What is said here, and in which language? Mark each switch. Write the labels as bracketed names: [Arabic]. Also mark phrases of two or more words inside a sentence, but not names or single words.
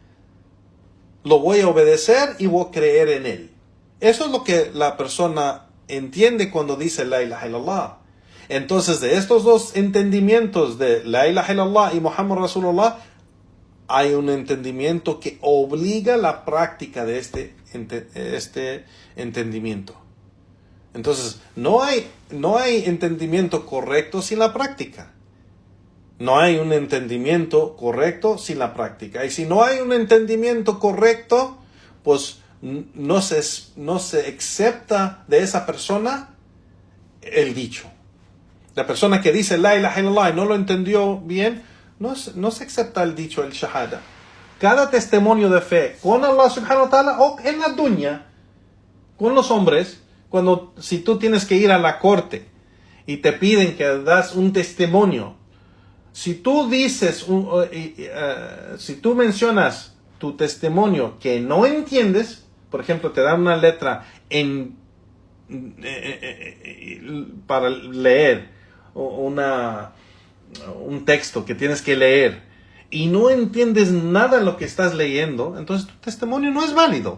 [Spanish] Lo voy a obedecer y voy a creer en él. Eso es lo que la persona entiende cuando dice [Arabic] لا إله إلا الله. [Spanish] Entonces, de estos dos entendimientos de [Arabic] لا إله إلا الله [Spanish] y Muhammad Rasulullah, hay un entendimiento que obliga la práctica de este entendimiento. Entonces, no hay entendimiento correcto sin la práctica. No hay un entendimiento correcto sin la práctica. Y si no hay un entendimiento correcto, pues no se acepta de esa persona el dicho. La persona que dice [Arabic] لا إله إلا الله [Spanish] y no lo entendió bien, no se acepta el dicho, el shahada. Cada testimonio de fe con Allah [Arabic] سبحانه وتعالى [Spanish] o en la dunya, con los hombres, si tú tienes que ir a la corte y te piden que das un testimonio, si tú dices, si tú mencionas tu testimonio que no entiendes, por ejemplo, te dan una letra para leer, un texto que tienes que leer, y no entiendes nada de lo que estás leyendo, entonces tu testimonio no es válido.